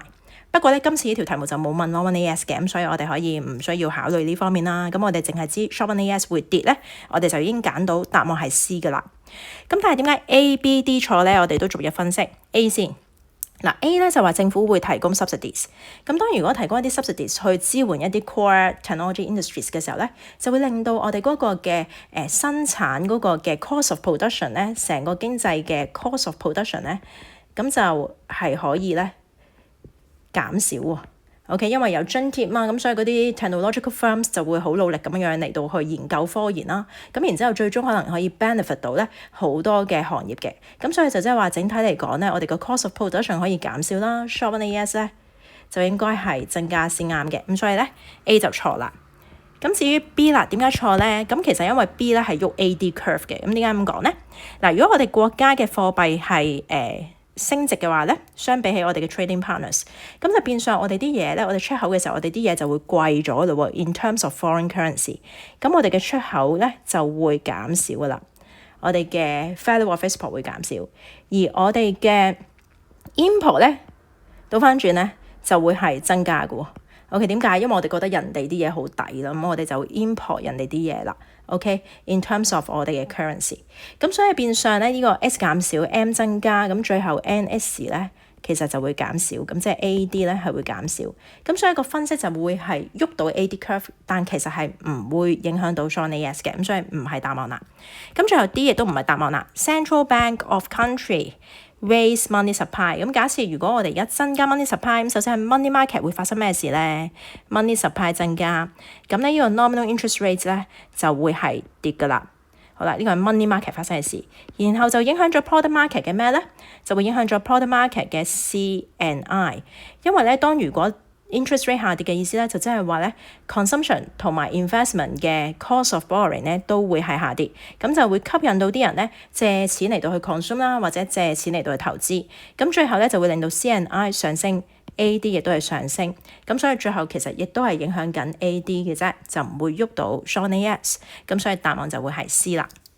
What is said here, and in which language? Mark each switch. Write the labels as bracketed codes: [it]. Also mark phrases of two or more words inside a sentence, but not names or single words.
[yue] 不過咧，今次呢條題目就冇問 LONG1AS 嘅，咁所以我哋可以唔需要考慮呢方面啦。咁我哋淨係知 SHORT1AS 會跌咧，我哋就已經揀到答案係 C 噶啦。咁但係點解 A、B、D 錯咧？我哋都逐日分析 A 先。嗱 A 咧就話政府會提供 subsidies， 咁當如果提供一啲 subsidies 去支援一啲 [en] core technology industries [yue] 嘅時候咧，就會令到我哋嗰個嘅生產嗰個嘅 [en] cost of production [yue] 咧，成個經濟嘅 [en] cost of production [yue] 咧，咁就係可以咧減少喎。OK， 因為有津貼嘛，咁所以嗰啲 [en] technological firms [yue] 就會好努力咁樣嚟到去研究科研啦。咁然之後最終可能可以 benefit 到咧好多嘅行業嘅。咁所以就即係話整體嚟講咧，我哋個 [en] cost of production [yue] 可以減少啦。SHORT1AS 咧就應該係增加先啱嘅。咁所以咧 A 就錯啦。咁至於 B 啦，點解錯咧？咁其實因為 B 咧係喐 [en] AD curve [yue] 嘅。咁點解咁講咧？嗱，如果我哋國家嘅貨幣係升值嘅話咧，相比起我哋嘅 [en] trading partners， [yue] 咁就變相我哋啲嘢咧，我哋出口嘅時候，我哋啲嘢就會貴咗咯喎。 [en] In terms of foreign currency， [yue] 咁我哋嘅出口咧就會減少噶啦，我哋嘅 [en] value of export [yue] 會減少，而我哋嘅 import 咧倒翻轉咧就會係增加嘅喎。OK， 點解？因為我哋覺得人哋啲嘢好抵啦，咁我哋就 import 人哋啲嘢啦。 [en] OK，in terms of [yue] 我哋嘅 currency， 咁所以變相咧呢個 S 減少 M 增加，咁最後 NS 咧其實就會減少，咁即係 AD 咧係會減少，咁所以個分析就會係喐到 [en] AD curve， [yue] 但其實係唔會影響到 SHORT1AS 嘅，咁所以唔係答案啦。咁最後 D 亦都唔係答案啦。 [en] Central Bank of Country raise money supply， [yue] 咁假設如果我哋而家增加 [en] money supply， [yue] 咁首先係 [en] money market [yue] 會發生咩事咧 ？ [en] money supply [yue] 增加，咁咧呢個 [en] nominal interest rate [yue] 咧就會係跌噶啦。好啦，呢個係 [en] money market [yue] 發生嘅事，然後就影響咗 [en] product market [yue] 嘅咩咧？就會影響咗 [en] product market [yue] 嘅 C&I， 因為咧當如果 [en] interest rate [yue] 下跌嘅意思咧，就即係話咧 consumption 同埋 investment 嘅 [en] cost of borrowing [yue] 咧都會係下跌，咁就會吸引到啲人咧借錢嚟到去 consume 啦，或者借錢嚟到去投資，咁最後咧就會令到 C&I 上升 ，AD 亦都係上升，咁所以最後其實亦都係影響緊 AD 嘅啫，就唔會喐到 SHORT1AS，咁所以答案就會係 C 啦。